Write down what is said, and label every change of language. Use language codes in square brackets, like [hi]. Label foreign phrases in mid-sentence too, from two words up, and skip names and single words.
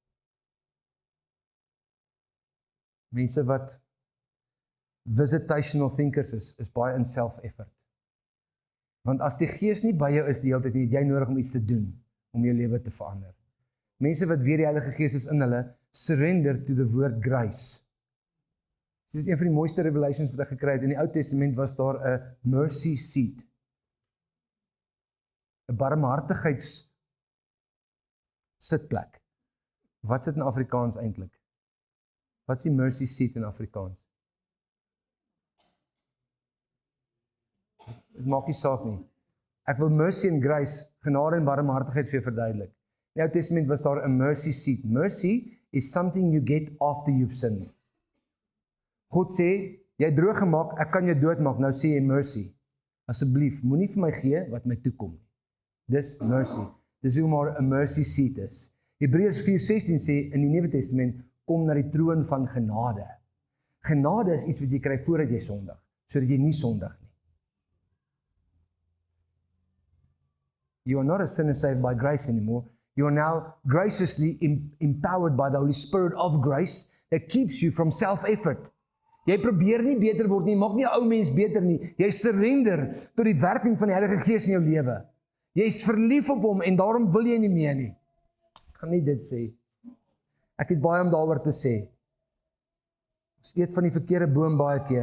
[af] Mense wat [en] visitational thinkers [af] is baie in self-effort. Want as die Gees nie by jou is die hele tyd, het jy nodig om iets te doen, om jou lewe te verander. Mense wat weer die Heilige Gees is in hulle, [en] surrender to the word grace. [af] Dit is een van die mooiste revelations wat ek gekry het. In die Ou Testament was daar 'n [en] mercy seat. [af] 'n Barmhartigheids sitplek. Wat sit in Afrikaans eintlik? Wat is die [en] mercy seat [af] in Afrikaans? Dit maak nie saak nie. Ek wil [en] mercy and grace, [af] genade en barmhartigheid vir jou verduidelik. In die Ou Testament was daar 'n [en] mercy seat. Mercy is something you get after you've sinned. [af] God sê, jy het droog gemaak, ek kan jou doodmaak, nou sê jy mercy. Asseblief, moenie vir my gee wat my toekom. Dis mercy. Dis hoe maar 'n [en] mercy seat [af] is. Hebreërs 4:16 sê in die Nuwe Testament, kom na die troon van genade. Genade is iets wat jy kry voordat jy sondig, sodat jy nie sondig nie. [en] You are not a sinner saved by grace anymore. You are now graciously empowered by the Holy Spirit of grace that keeps you from self-effort. [af] Jy probeer nie beter word nie, maak nie 'n ou mens beter nie. Jy surrender tot die werking van die Heilige Gees in jou lewe. Jy is verlief op hom en daarom wil jy nie meer nie. Ek gaan nie dit sê. Ek het baie om daaroor te sê. Ons eet van die verkeerde boom baie keer.